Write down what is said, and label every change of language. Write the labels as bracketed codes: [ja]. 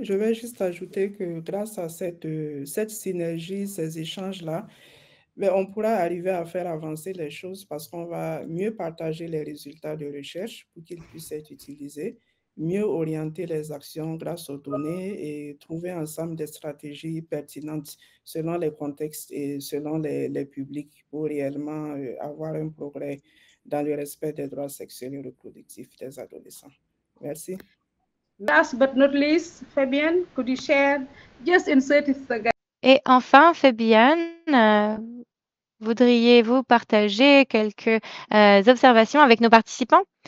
[fr] Je vais juste ajouter que grâce à cette synergie, ces échanges-là, on pourra arriver à faire avancer les choses parce qu'on va mieux partager les résultats de recherche pour qu'ils puissent être utilisés, mieux orienter les actions grâce aux données et trouver ensemble des stratégies pertinentes selon les contextes et selon les publics pour réellement avoir un progrès dans le respect des droits sexuels et reproductifs des adolescents. Merci. [en] Last but not least, Fabienne, could you share just in 30 seconds? [fr] Et enfin, Fabienne, voudriez-vous partager quelques observations avec nos participants?